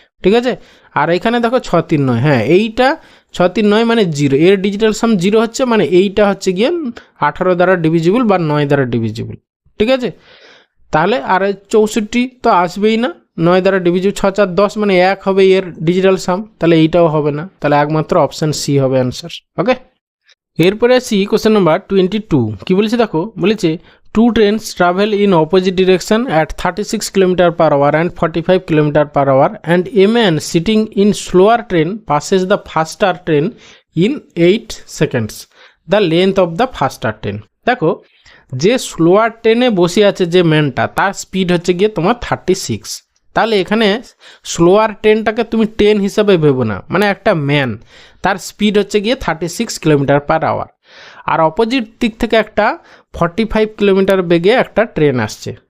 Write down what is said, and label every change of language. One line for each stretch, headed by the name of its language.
Bangla: ঠিক আছে, আর এখানে দেখো 6 3 9, হ্যাঁ এইটা 6 3 9 মানে 0, এর ডিজিটাল সাম 0 হচ্ছে, মানে এইটা হচ্ছে গিয়ে 18 দ্বারা ডিভিজিবল বা 9 দ্বারা ডিভিজিবল। ঠিক আছে, তাহলে আর 64 তো আসবেই না, 9 দ্বারা ডিভিজিবল, 6 4 10 মানে 1 হবে এর ডিজিটাল সাম, তাহলে এইটাও হবে না, তাহলে একমাত্র অপশান সি হবে অ্যান্সার। ওকে, এরপরে আসি কোশ্চেন নাম্বার 22। কি বলেছে দেখো, বলেছে
English: two trains travel in opposite direction at 36 km/h and 45 km/h and a man sitting in slower train passes the faster train in 8 seconds. The length of the faster train.
Bangla: দেখো যে slower ট্রেনে বসে আছে যে ম্যানটা, তার স্পিড হচ্ছে গিয়ে তোমার 36। তাহলে এখানে স্লোয়ার ট্রেনটাকে তুমি ট্রেন হিসাবে ভেবো না, মানে একটা ম্যান, তার স্পিড হচ্ছে গিয়ে 36 km/h, আর অপোজিট দিক থেকে একটা 45 কিলোমিটার বেগে একটা ট্রেন আসছে।